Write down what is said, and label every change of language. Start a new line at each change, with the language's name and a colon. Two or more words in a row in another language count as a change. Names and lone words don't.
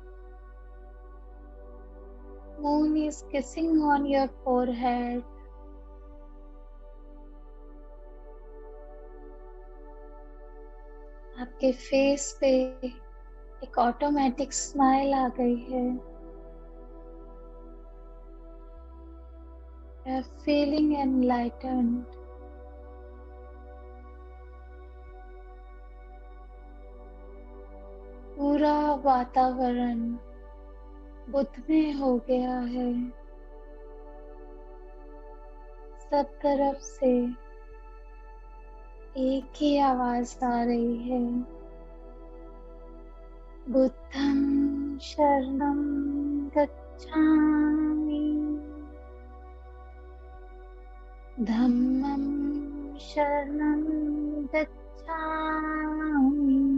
English: moon is kissing on your forehead.
Hindi: आपके फेस पे एक
English: automatic smile
Hindi: आ गई है।
English: You are feeling enlightened.
Hindi: पूरा वातावरण बुद्धमय हो गया है। सब तरफ से एक ही आवाज आ रही है,
Pali: बुद्धं शरणं गच्छामि, धम्मं शरणं गच्छामि,